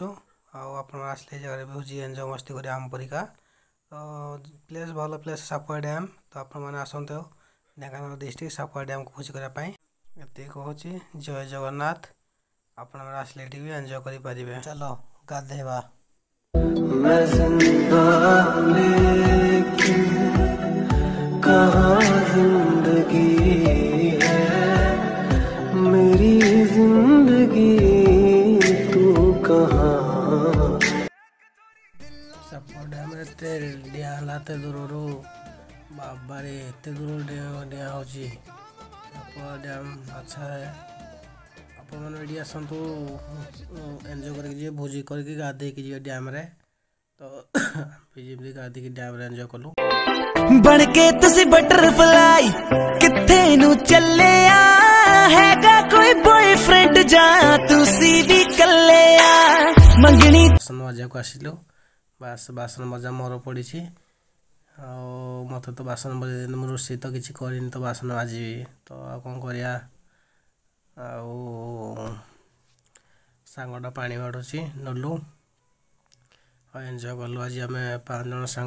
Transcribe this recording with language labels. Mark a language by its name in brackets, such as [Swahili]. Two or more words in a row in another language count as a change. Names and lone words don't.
[Odia] ଆଉ ଆପଣ ଆସିଲେ ଏ ଜାଗାରେ ଭୋଜି ଏନ୍ଜୟ ମସ୍ତି କରି ଆମ ପରିକା। ତ ପ୍ଲେସ୍ ଭଲ ପ୍ଲେସ୍ ସାପୁଆ ଡ୍ୟାମ୍। ତ ଆପଣମାନେ ଆସନ୍ତୁ ଢେଙ୍କାନାଳ ଡିଷ୍ଟ୍ରିକ୍ଟ ସାପୁଆ ଡ୍ୟାମ୍କୁ ଭୋଜି କରିବା ପାଇଁ। ଏତିକି କହୁଛି ଜୟ ଜଗନ୍ନାଥ। ଆପଣମାନେ ଆସିଲେ ଏଠି ବି ଏନ୍ଜୟ କରିପାରିବେ। ଚାଲ ଗାଧେଇବା। [Hindi] मेरी जिंदगी तू कहाँ। [Odia] ସାପୁଆ ଡ୍ୟାମ୍ରେ ଏତେ ଡିଆଁ ହେଲା ଏତେ ଦୂରରୁ ବାବାରେ ଏତେ ଦୂର ଡିଆଁ ହେଉଛି ସାପୁଆ ଡ୍ୟାମ୍। ଆଚ୍ଛା ଆପଣମାନେ ଏଠି ଆସନ୍ତୁ ଏନ୍ଜୟ କରିକି ଯିବେ ଭୋଜି କରିକି ଗାଧେଇକି ଯିବେ ଡ୍ୟାମ୍ରେ। ତ ଯେମିତି ଗାଧେଇକି ଡ୍ୟାମ୍ରେ ଏନ୍ଜୟ କଲୁ। [Punjabi] ਬਣ ਕੇ ਤੁਸੀ ਬਟਰਫ਼ਲਾਈ ਕਿੱਥੇ ਨੂੰ ਚੱਲੇ ਹੈਗਾ ਕੋਈ ਬੌਇਫ਼ਰੈਂਡ ਜਾਂ ਤੁਸੀ ਭੀ ਕੱਲੇ ਮੰਗਣੀ। [Odia] ବାସନ ମଜାକୁ ଆସିଲୁ। ବାସନ ମଜା ମୋର ପଡ଼ିଛି। ଆଉ ମୋତେ ତ ବାସନ ମଜା ମୁଁ ରୋଷେଇ ତ କିଛି କରିନି ତ ବାସନ ମାଜିବି ତ ଆଉ କ'ଣ କରିବା। ଆଉ ସାଙ୍ଗଟା ପାଣି ମାଡ଼ୁଛି ନଲୁ। ଆଉ ଏନ୍ଜୟ କଲୁ ଆଜି ଆମେ 5 ଜଣ ସାଙ୍ଗ।